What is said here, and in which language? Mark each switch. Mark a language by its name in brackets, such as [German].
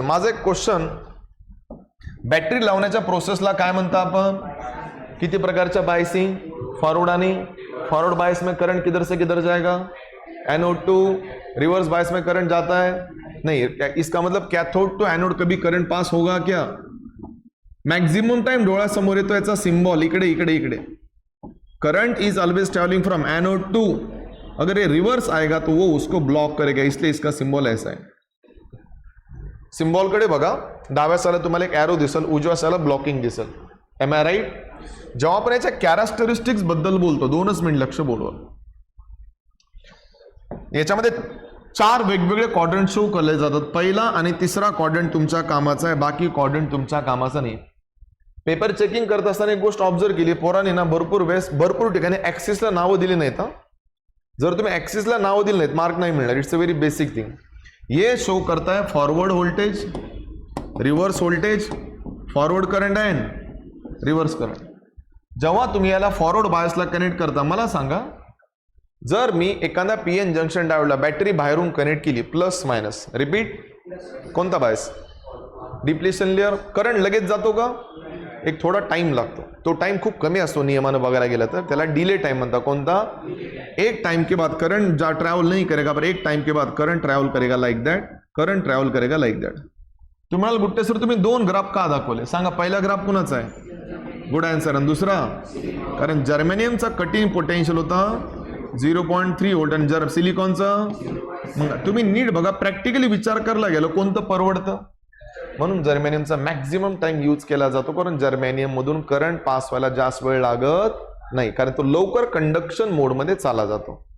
[Marathi] माझा एक question, battery लावण्याच्या प्रोसेसला काय म्हणता आपण? किती प्रकारच्या बायसिंग? [Hindi] फॉरवर्ड आणि फॉरवर्ड बायस में करंट किधर से किधर जाएगा? एनोड टू रिवर्स बायस में करंट जाता है नहीं. इसका मतलब कैथोड टू एनोड कभी करंट पास होगा क्या? [Marathi] मॅक्झिमम टाइम डोळ्यासमोर येतो याचा सिंबल, इकडे इकडे इकडे. [English] Current is always travelling from anode to. [Hindi] अगर ये रिवर्स आएगा तो वो उसको ब्लॉक करेगा, इसलिए इसका सिंबल ऐसा है. [Marathi] सिंबॉलकडे बघा, डाव्या साला तुम्हाला एक एरो दिसेल, उजव्या साला ब्लॉकिंग दिसेल. [English] Am I right? [Marathi] जेव्हा आपण याच्या कॅरेक्टरिस्टिक्स बद्दल बोलतो, 2 मिनिट लक्ष बोलवा. याच्यामध्ये 4 वेगवेगळे क्वाड्रंट शो केले जातात. पहिला आणि तिसरा क्वाड्रंट तुमच्या कामाचा आहे, बाकी क्वाड्रंट तुमच्या कामाचा नाही. पेपर चेकिंग करत असताना एक गोष्ट ऑब्झर्व केली, पोरांनी ना भरपूर ठिकाणी ऍक्सिसला नावं दिली नाहीत. जर तुम्ही ऍक्सिसला नावं दिली नाहीत मार्क नाही मिळणार. [English] It's a very basic thing. [Hindi] ये शो करता है forward voltage, reverse voltage, forward current and reverse current. [Marathi] जेव्हा तुम्ही याला फॉरवर्ड बायसला कनेक्ट करता, मला सांगा, जर मी एखाद्या पीएन जंक्शन डायोडला बॅटरी बाहेरून कनेक्ट केली, प्लस मायनस, रिपीट, कोणता बायस? Depletion layer. करंट लगेच जातो का? एक थोडा टाइम लागतो. तो टाइम खूप कमी असतो नियमानं बघायला गेलं तर, त्याला डिले टाइम म्हणतात. कोणता? [Hindi] एक टाइम के बाद करंट ट्रैवल नहीं करेगा, पर एक टाइम के बाद करंट ट्रैवल करेगा लाइक दैट. करंट ट्रैवल करेगा लाइक दैट. [Marathi] तुम्हाला बुट्टे सर तुम्ही 2 ग्राफ का दाखवले सांगा? पहिला ग्राफ कुणाचा आहे? [English] Good answer. [Marathi] आणि दुसरा? कारण जर्मेनियमचा कटिंग पोटेन्शियल होता 0.3 व्होल्ट आणि सिलिकॉनचा. तुम्ही नीट बघा, प्रॅक्टिकली विचार करायला गेलो कोणतं परवडतं. म्हणून जर्मेनियमचा मॅक्झिमम टाइम यूज केला जातो, कारण जर्मेनियम मधून करंट पास व्हायला जास्त वेळ लागत नाही, कारण तो लवकर कंडक्शन मोड मध्ये चालला जातो.